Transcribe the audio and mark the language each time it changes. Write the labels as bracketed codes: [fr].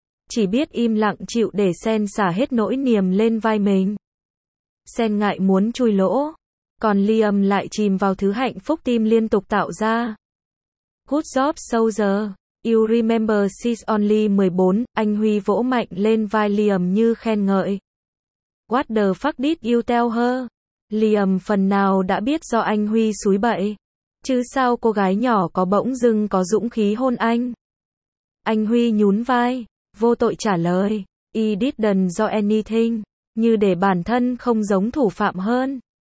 [vi] Chỉ biết im lặng chịu để Sen xả hết nỗi niềm lên vai mình. Sen ngại muốn chui lỗ. Còn Liam lại chìm vào thứ hạnh phúc tim liên tục tạo ra. [en] Good job soldier. You remember she's only 14. [vi] Anh Huy vỗ mạnh lên vai Liam như khen ngợi. [en] What the fuck did you tell her? [vi] Liam phần nào đã biết do anh Huy xúi bậy. Chứ sao cô gái nhỏ có bỗng dưng có dũng khí hôn anh? Anh Huy nhún vai. Vô tội trả lời, [en] he didn't do anything, [vi] như để bản thân không giống thủ phạm hơn.